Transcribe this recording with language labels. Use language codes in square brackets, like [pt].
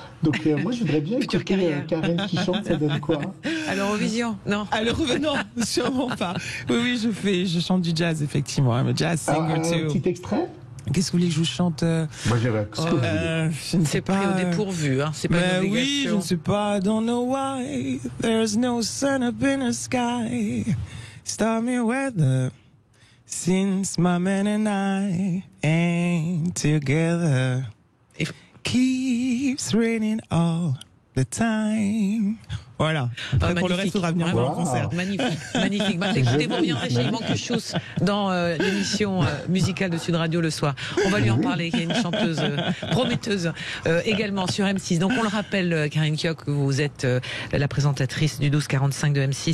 [fr] Donc moi, je voudrais bien écouter Karine qui chante, ça donne quoi? À l'Eurovision? Non. À l'Eurovision, non, sûrement pas. Oui, je chante du jazz, effectivement. [en] I'm a jazz singer too. [fr] Un petit extrait? Qu'est-ce que vous voulez que je vous chante? Moi, j'irais. Je ne sais pas. C'est pris au dépourvu, hein. C'est pas une obligation. Oui, je ne sais pas. [en] I don't know why there's no sun up in the sky. Stormy weather since my man and I ain't together. Keeps raining all the time. [fr] Voilà. Après, pour le reste, il faudra venir voir le concert. Magnifique, magnifique. Bah, écoutez, vous reviendrez chez Yvan Kuchous dans l'émission musicale de Sud Radio le soir. On va lui en parler, il y a une chanteuse prometteuse également sur M6. Donc on le rappelle, Karine Kioch, vous êtes la présentatrice du 1245 de M6.